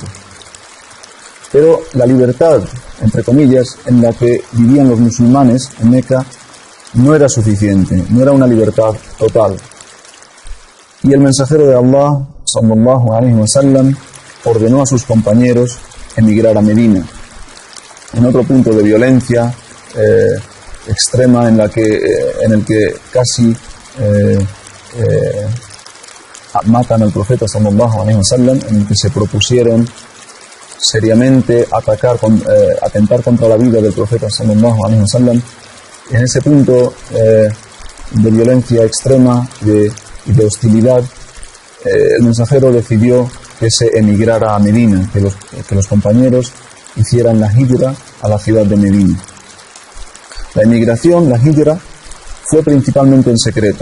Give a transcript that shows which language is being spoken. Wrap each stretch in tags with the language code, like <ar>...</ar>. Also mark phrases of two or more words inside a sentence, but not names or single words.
<es>Pero la libertad, entre comillas, en la que vivían los musulmanes en Meca no era suficiente, no era una libertad total. Y el mensajero de Allah,</es> <ar>صلى الله عليه وسلم,</ar> <es>ordenó a sus compañeros emigrar a Medina. En otro punto de violencia extrema en el que casi matan al profeta</es> <ar>صلى الله عليه وسلم,</ar> <es>en el que se propusieron seriamente atentar contra la vida del profeta</es> <ar>صلى الله عليه وسلم.</ar> <es>En ese punto de violencia extrema y de hostilidad, el mensajero decidió que se emigrara a Medina, que los compañeros hicieran la hijra a la ciudad de Medina. La emigración, la hijra, fue principalmente en secreto.</es>